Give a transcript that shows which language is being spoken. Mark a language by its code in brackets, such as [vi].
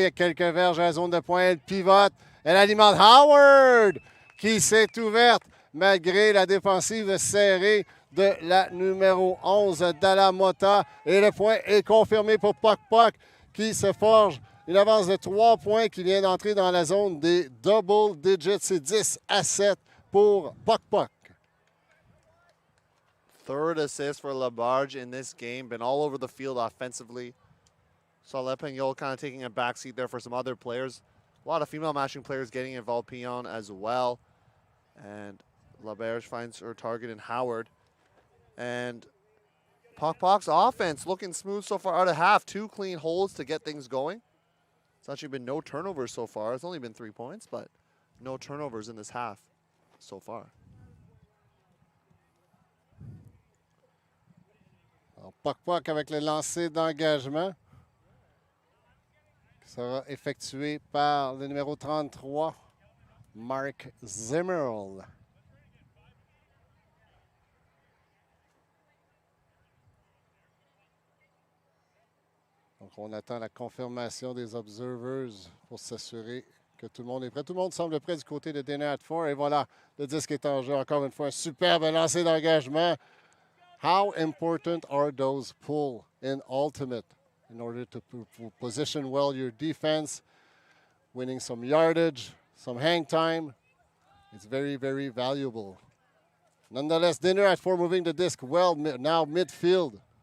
[fr] Il y a quelques verges à la zone de point. Elle pivote. Elle alimente Howard qui s'est ouverte malgré la défensive serrée de la numéro 11, Dalla Mota. Et le point est confirmé pour Puck qui se forge une avance de 3 points qui vient d'entrer dans la zone des double digits. C'est 10-7 pour Puck. [en] Third assist for Labarge in this game. Been all over the field offensively. Saw Lepenguel kind of taking a backseat there for some other players. A lot of female matching players getting involved, Pion as well. And Labarge finds her target in Howard. And Puck's offense looking smooth so far out of half. 2 clean holds to get things going. It's actually been no turnovers so far. It's only been 3 points, but no turnovers in this half so far. [fr] Puck avec le lancer d'engagement qui sera effectué par le numéro 33, Mark Zimmerl. Donc, on attend la confirmation des observers pour s'assurer que tout le monde est prêt. Tout le monde semble prêt du côté de Dinner at 4. Et voilà, le disque est en jeu. Encore une fois, un superbe lancer d'engagement. [en] How important are those pull in ultimate in order to position well your defense, winning some yardage, some hang time? It's very, very valuable. Nonetheless, Dinner at 4 moving the disc well now midfield.